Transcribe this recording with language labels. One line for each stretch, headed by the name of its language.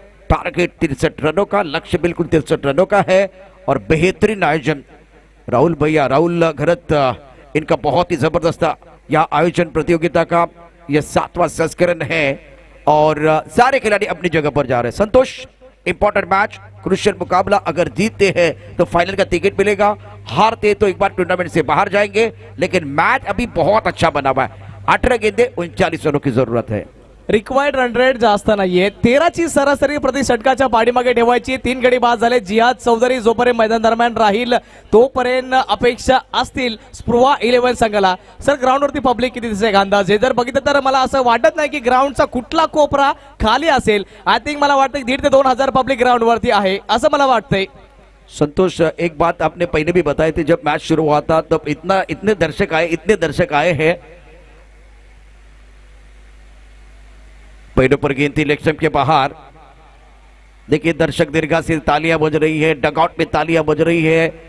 Hindi: Target 63 रनों का, लक्ष्य बिल्कुल 63 रनों का है। और बेहतरीन आयोजन राहुल भैया, राहुल घरत, इनका बहुत ही जबरदस्त यह आयोजन प्रतियोगिता का यह 7वां संस्करण है। और सारे खिलाड़ी अपनी जगह पर जा रहे हैं। संतोष, इंपॉर्टेंट मैच, क्रुशियल मुकाबला। अगर जीतते हैं तो फाइनल का टिकट मिलेगा, हारते तो एक बार टूर्नामेंट से बाहर जाएंगे। लेकिन मैच अभी बहुत अच्छा बना हुआ है। 18 गेंदे, 39 रनों की जरूरत है।
Marathi: रिक्वायर्ड रन रेट जास्त नाहीये, 13ची सरासरी प्रति षटकाच्या पाठीमागे ठेवायची। 3 गडी बाद झाले। जिहाद चौधरी जोपर्यंत मैदान दरम्यान राहील तोपर्यंत अपेक्षा असतील स्पृहा 11 संघाला। सर, ग्राउंडवरती पब्लिक किती दिसते अंदाजे जर बघितलं तर मला असं वाटत नाही की ग्राउंडचा कुठला कोपरा खाली असेल।
English: I think
Marathi: मला वाटतं 1,500 ते 2,000 पब्लिक ग्राउंड वरती आहे असं मला वाटतंय।
Hindi: संतोष, एक बात आपने पहले भी बताई थी, जब मैच शुरू हुआ था तब इतने दर्शक आए हैं। पहले पर गेंद थी लेग के बाहर। देखिए दर्शक दीर्घा से तालियां बज रही है, डगआउट में तालियां बज रही है।